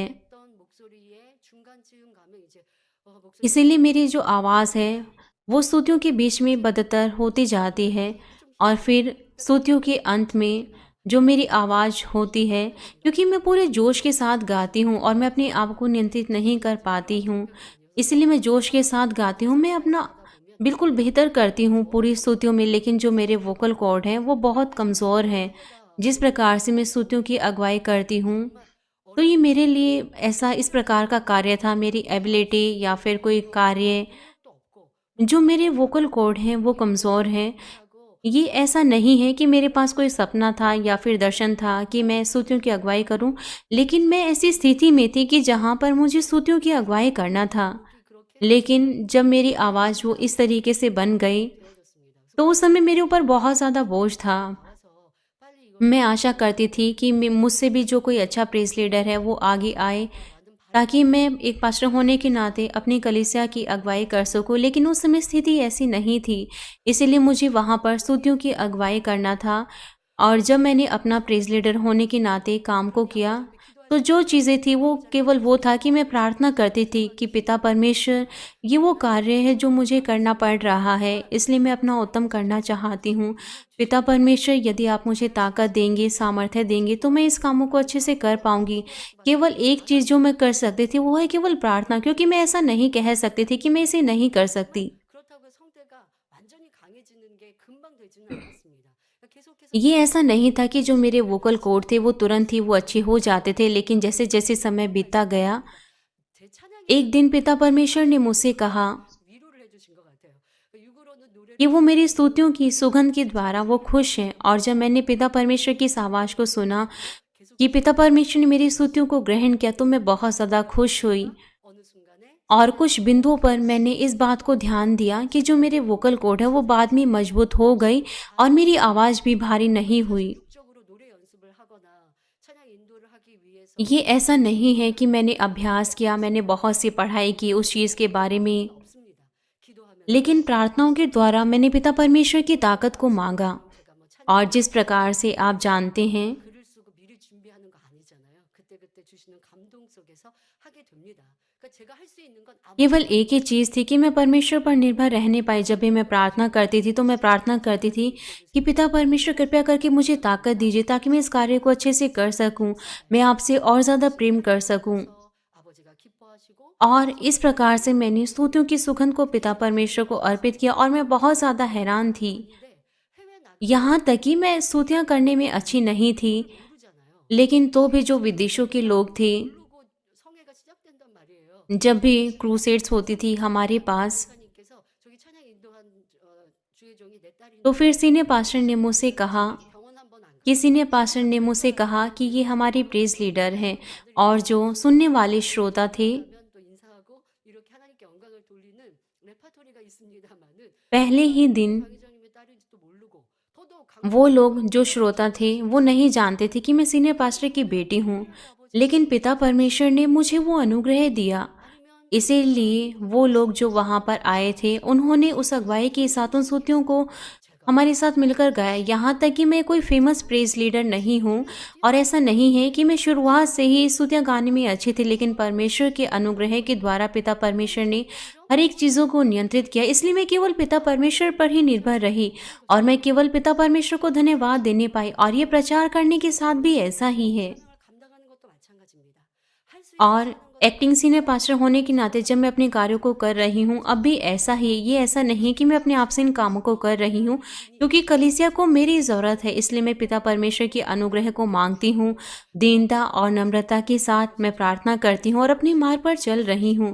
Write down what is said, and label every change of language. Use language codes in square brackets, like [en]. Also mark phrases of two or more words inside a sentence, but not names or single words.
[ko] 어떤 목소리에 중간쯤 가면 이제 목소리 [hi] इसीलिए मेरी जो आवाज़ है वो स्तुतियों के बीच में बदतर होती जाती है, और फिर स्तुतियों के अंत में जो मेरी आवाज़ होती है, क्योंकि मैं पूरे जोश के साथ गाती हूँ और मैं अपने आप को नियंत्रित नहीं कर पाती हूँ, इसलिए मैं जोश के साथ गाती हूँ, मैं अपना बिल्कुल बेहतर करती हूँ पूरी स्तुतियों में, लेकिन जो मेरे [en] vocal cord [hi] हैं वो बहुत कमज़ोर हैं। जिस प्रकार से मैं स्तुतियों की अगुवाई करती हूँ, तो ये मेरे लिए ऐसा इस प्रकार का कार्य था, मेरी एबिलिटी या फिर कोई कार्य, [ko] 또 없고 [hi] जो मेरे [en] vocal cord [hi] हैं वो कमज़ोर हैं। [ko] 하고 [hi] ये ऐसा नहीं है कि मेरे पास कोई सपना था या फिर दर्शन था कि मैं स्तुतियों की अगुवाई करूं, लेकिन मैं ऐसी स्थिति में थी कि जहां पर मुझे स्तुतियों की अगुवाई करना था। [ko] 그렇게 [hi] लेकिन जब मेरी आवाज़ वो इस तरीके से बन गई, [ko] 되어졌습니다. [hi] तो उस समय मेरे ऊपर बहुत ज़्यादा बोझ था। [ko] 나와서 빨리 이걸 [hi] मैं आशा करती थी कि मुझसे भी जो कोई अच्छा [en] praise leader [hi] है वो आगे आए, [ko] 만든 [hi] ताकि मैं एक पास्टर होने के नाते अपनी कलीसिया की अगुवाई कर सकूं, लेकिन उस समय स्थिति ऐसी नहीं थी। इसीलिए मुझे वहाँ पर स्तुतियों की अगुवाई करना था। और जब मैंने अपना [en] praise leader [hi] होने के नाते काम को किया, तो जो चीज़ें थी वो केवल वो था कि मैं प्रार्थना करती थी कि पिता परमेश्वर, ये वो कार्य है जो मुझे करना पड़ रहा है, इसलिए मैं अपना उत्तम करना चाहती हूँ। पिता परमेश्वर, यदि आप मुझे ताकत देंगे, सामर्थ्य देंगे, तो मैं इस कामों को अच्छे से कर पाऊंगी। केवल एक चीज़ जो मैं कर सकती थी वो है केवल प्रार्थना, क्योंकि मैं ऐसा नहीं कह सकती थी कि मैं इसे नहीं कर सकती। [ko] 그렇다고 성대가 완전히 강해지는 게 금방 되지는 않았습니다. 계속해서 [hi] ये ऐसा नहीं था कि जो मेरे [en] vocal cord [hi] थे वो तुरंत ही वो अच्छे हो जाते थे, लेकिन जैसे जैसे समय बीतता गया, [ko] 제 찬양이 [hi] एक दिन पिता परमेश्वर ने मुझसे कहा [ko] 위로를 해주신 것 같아요. 육으로는 노래를 [hi] कि वो मेरी स्तुतियों की सुगंध के द्वारा वो खुश हैं। और जब मैंने पिता परमेश्वर की इस आवाज़ को सुना कि पिता परमेश्वर ने मेरी स्तुतियों को ग्रहण किया, तो मैं बहुत ज़्यादा खुश हुई। [ko] 어느 순간에 [hi] और कुछ बिंदुओं पर मैंने इस बात को ध्यान दिया कि जो मेरे [en] vocal cord [hi] है वो बाद में मजबूत हो गई और मेरी आवाज़ भी भारी नहीं हुई। [ko] 적으로 노래 연습을 하거나 찬양 인도를 하기 위해서 [hi] ये ऐसा नहीं है कि मैंने अभ्यास किया, मैंने बहुत सी पढ़ाई की उस चीज़ के बारे में, [ko] 없습니다. 기도하면 [hi] लेकिन प्रार्थनाओं के द्वारा मैंने पिता परमेश्वर की ताकत को मांगा। [ko] 제가 뭐 찬양 [hi] और जिस प्रकार से आप जानते हैं, [ko] 글을 쓰고 미리 준비하는 거 아니잖아요. 그때그때 주시는 감동 속에서 하게 됩니다. 그러니까 제가 할 수 있는 건 [hi] केवल एक ही चीज़ थी कि मैं परमेश्वर पर निर्भर रहने पाई। जब भी मैं प्रार्थना करती थी तो मैं प्रार्थना करती थी कि पिता परमेश्वर, कृपया करके मुझे ताकत दीजिए ताकि मैं इस कार्य को अच्छे से कर सकूं, मैं आपसे और ज़्यादा प्रेम कर सकूं। [ko] 아버지가 기뻐하시고 [hi] और इस प्रकार से मैंने स्तुतियों की सुगंध को पिता परमेश्वर को अर्पित किया, और मैं बहुत ज़्यादा हैरान थी। [ko] 근데 해외 나가 [hi] यहाँ तक कि मैं स्तुतियाँ करने में अच्छी नहीं थी, [ko] 모르잖아요. [hi] लेकिन तो भी जो विदेशों के लोग थे, [ko] 모르고 성회가 시작된단 말이에요. [hi] जब भी क्रूसेड्स होती थी हमारे पास, [ko] 목사님께서 저기 찬양 인도한 주의 종이 내 [hi] तो [ko] 딸인데 [hi] फिर [en] senior pastor [hi] ने मुझसे कहा, [ko] 병원 한번 안 [hi] कि [ko] 가고 [en] senior pastor [hi] ने मुझसे कहा कि ये हमारे [en] praise leader [hi] हैं, और जो सुनने वाले श्रोता थे, [ko] 가면 또 인사하고 이렇게 하나님께 영광을 돌리는 레파토리가 있습니다마는 [hi] पहले [ko] 저는 [hi] ही [ko] 아직도 [hi] दिन [ko] 강의장님의 딸인지도 모르고 더더욱 [hi] वो लोग [ko] 강조하는 [hi] जो [ko] 것은 [hi] श्रोता थे वो नहीं जानते थे कि मैं [en] senior pastor [hi] की बेटी हूँ, लेकिन पिता परमेश्वर ने मुझे वो अनुग्रह दिया। [ko] 아니면 [hi] इसीलिए वो लोग जो वहाँ पर आए थे उन्होंने उस अगुवाई के साथ उन स्तुतियों को [ko] 제가 [hi] हमारे साथ मिलकर गाया। यहाँ तक कि मैं कोई [en] famous praise leader [hi] नहीं हूँ, और ऐसा नहीं है कि मैं शुरुआत से ही स्तुतियाँ गाने में अच्छी थी, लेकिन परमेश्वर के अनुग्रह के द्वारा पिता परमेश्वर ने हर एक चीज़ों को नियंत्रित किया। इसलिए मैं केवल पिता परमेश्वर पर ही निर्भर रही, और मैं केवल पिता परमेश्वर को धन्यवाद देने पाई, और ये प्रचार करने के साथ भी ऐसा ही है। [ko] 사명을 감당하는 것도 마찬가지입니다. 할 수 [hi] और [ko] 있어서 하는 것도 [en] acting senior pastor [hi] होने के नाते जब मैं अपने कार्यों को कर रही हूँ, अब भी ऐसा ही, ये ऐसा नहीं कि मैं अपने आप से इन कामों को कर रही हूँ, क्योंकि कलीसिया को मेरी ज़रूरत है। इसलिए मैं पिता परमेश्वर के अनुग्रह को मांगती हूँ। दीनता और नम्रता के साथ मैं प्रार्थना करती हूँ और अपने मार्ग पर चल रही हूँ।